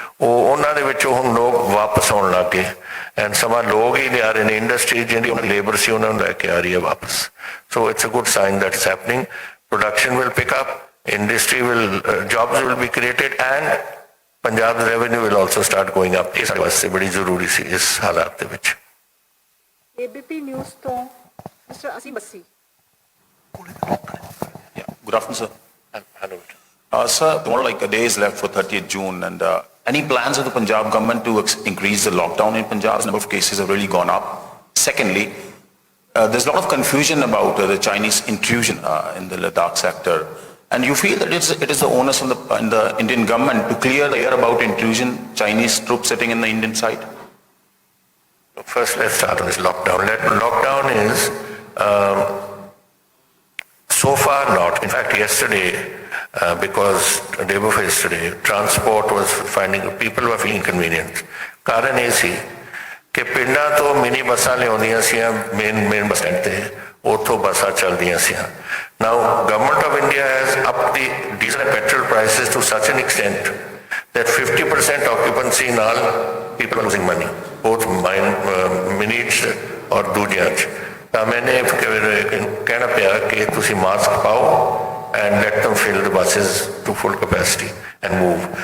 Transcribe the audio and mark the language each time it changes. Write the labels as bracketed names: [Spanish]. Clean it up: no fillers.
[Punjabi] ਉਹਨਾਂ ਦੇ ਵਿੱਚੋਂ ਹੁਣ ਲੋਕ ਵਾਪਸ ਆਉਣ ਲੱਗ ਗਏ, ਐਂਡ ਸਮਾਂ ਲੋਕ ਹੀ ਲਿਆ ਰਹੇ ਨੇ. ਇੰਡਸਟਰੀ ਜਿਹੜੀ ਉਹਨਾਂ ਦੀ ਲੇਬਰ ਸੀ ਉਹਨਾਂ ਨੂੰ ਲੈ ਕੇ ਆ ਰਹੀ ਹੈ ਵਾਪਸ. [English] So it's a good sign that is happening. Production will pick up, industry jobs will be created, and Punjab's revenue will also start going up. [Punjabi] ਇਸ ਵਾਸਤੇ ਬੜੀ ਜ਼ਰੂਰੀ ਸੀ ਇਸ ਹਾਲਾਤ ਦੇ ਵਿੱਚ. ABP ਨਿਊਜ਼ ਤੋਂ mister Asim Bassi. [English] Good afternoon, sir. Hello. Sir, more like a day is left for 30th June, and Any plans of the Punjab government to increase the lockdown in Punjab? The number of cases have really gone up. Secondly, there's a lot of confusion about the Chinese intrusion in the Ladakh sector. And you feel that it is the onus of the Indian government to clear the air about intrusion, Chinese troops sitting in the Indian side? First, let's start with lockdown. Lockdown is so far not. In fact, yesterday, because day before yesterday, transport was people were feeling inconvenient. [Punjabi] ਕਾਰਨ ਇਹ ਸੀ ਕਿ ਪਿੰਡਾਂ ਤੋਂ mini ਬੱਸਾਂ ਲਿਆਉਂਦੀਆਂ ਸੀਆਂ main bus stand ਤੇ, ਉੱਥੋਂ ਬੱਸਾਂ ਚੱਲਦੀਆਂ ਸੀਆਂ. [English] Now, Government of India has upped the diesel and petrol prices to such an extent that 50% occupancy ਨਾਲ people are losing money, both minis [Punjabi] ਔਰ ਦੂਜਿਆਂ 'ਚ. ਤਾਂ ਮੈਨੇ ਕਹਿਣਾ ਪਿਆ ਕਿ ਤੁਸੀਂ ਮਾਸਕ ਪਾਓ [English] and let them fill the buses to full capacity and move.